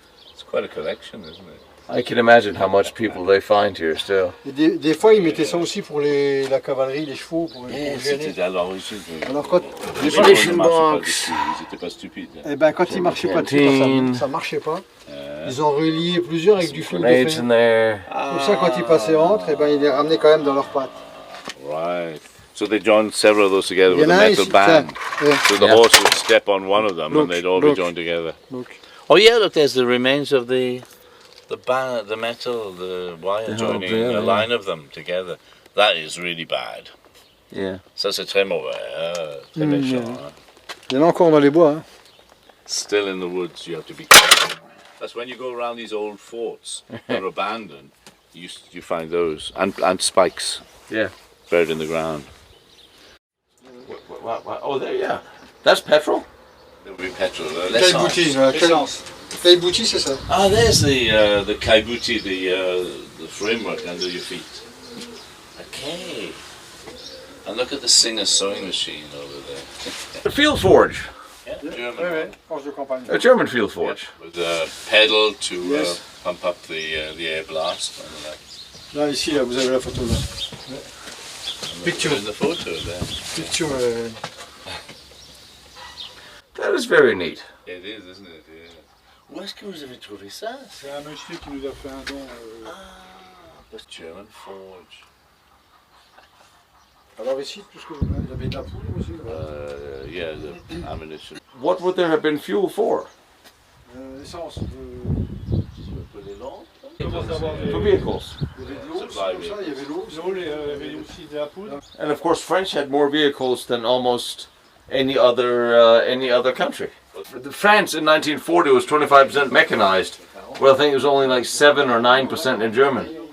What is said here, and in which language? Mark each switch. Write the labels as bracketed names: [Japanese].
[English] It's quite a collection, isn't it? I can imagine how much people they find here still. [French] Et des fois, ils mettaient ça aussi pour la cavalerie, les chevaux, pour gêner. Alors quand ils étaient pas stupides. Eh ben, quand ils marchaient pas dessus, ça marchait pas. Ils ont relié plusieurs avec du fil de fer. Comme ça, quand ils passaient entre, eh ben, ils les ramenaient quand même dans leurs pattes. [English] Right. So they joined several of those together with a metal band. So the horse would step on one of them and they'd all be joined together. Oh yeah, look, there's the remains of the band, the metal, the wire joining a line of them together. That is really bad. Yeah. [French] Ça c'est très mauvais, très méchant. Il y en a encore dans les bois. Hein. [English] Still in the woods, you have to be careful. That's when you go around these old forts that are abandoned. You find those and spikes. Yeah. Buried in the ground. Oh, there, yeah. That's petrol. There will be petrol. [French] Cailleboutier, c'est ça. [English] Ah, there's the kaibuti, the framework under your feet. Okay. And look at the Singer sewing machine over there. A field forge. Yeah, German. [French] Forge de campagne. [English] A German field forge. Yeah, with a pedal to pump up the air blast. [French] Là, ici, là, vous avez la photo là. [English] Picture. In the photo there. Picture. That is very neat. It is, isn't it? Yeah. [French] Où est-ce que vous avez trouvé ça? C'est un monsieur qui nous a fait un don. [English] The German forge. [French] Alors ici, tout ce que vous avez de la poudre aussi. [English] Yeah, the ammunition. What would there have been fuel for? [French] Essence. [English] For vehicles. [French] Il y avait de l'eau, comme ça, il y avait l'eau. Il y avait aussi de la poudre. [English] And of course, French had more vehicles than almost any other country. France in 1940 was 25% mechanized. Well, I think it was only like 7 or 9% in German.